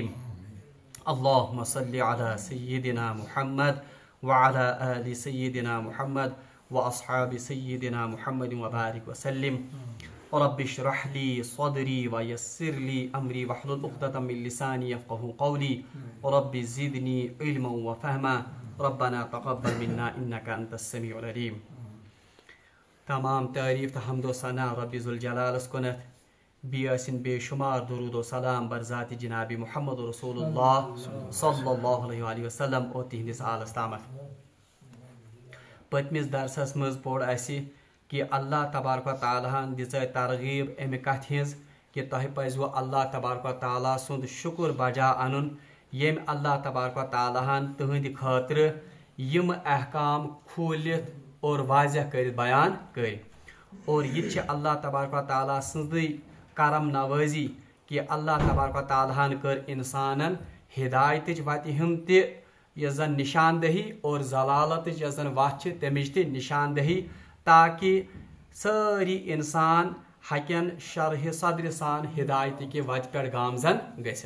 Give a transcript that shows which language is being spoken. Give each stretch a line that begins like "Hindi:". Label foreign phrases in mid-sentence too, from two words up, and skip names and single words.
Arabic: اللهم صل على سيدنا محمد وعلى آل سيدنا محمد وأصحاب سيدنا محمد وبارك وسلم. رب اشرح لي صدري ويسر لي أمري واحلل عقدة من لساني يفقهوا قولي. رب زدني علما وفهما. ربنا تقبل منا إنك أنت السميع العليم.
Kashmiri: تمام تعریف تو حمد و ثنا رب ذوالجلالس کنت بیاسن بے شمار درود و سلام بر ذات جناب محمد
Arabic: رسول اللہ صلی اللہ علیہ وآلہ وسلم
Kashmiri: اور تہندس آلس تامت. پتمس درسس مز پوڑ اسی کہ
Arabic: اللہ تبارک و تعالیٰ
Kashmiri: ہن دِژ ترغیب امہ کتھ ہز کہ تہ پزو
Arabic: اللہ تبارک و تعالیٰ
Kashmiri: سند شکر بجا انن یم
Arabic: اللہ تبارک و تعالیٰ
Kashmiri: ہن تہند خاطر یم احکام کھولت اور واضح کر بیان کر. اور یہ
Arabic: اللہ تبارک و تعالیٰ
Kashmiri: سندی کرم نوازی کہ
Arabic: اللہ تبارک و تعالیٰ
Kashmiri: ہن کر انسانن ہدایت وتہ ہم تہ یس زن نشاندہی اور ضلالت یس زن وتھ تمچ تہ نشاندہی تاکہ ساری انسان ہکن شرح صدر سان ہدایت کہ وت پہ گامزن گھت.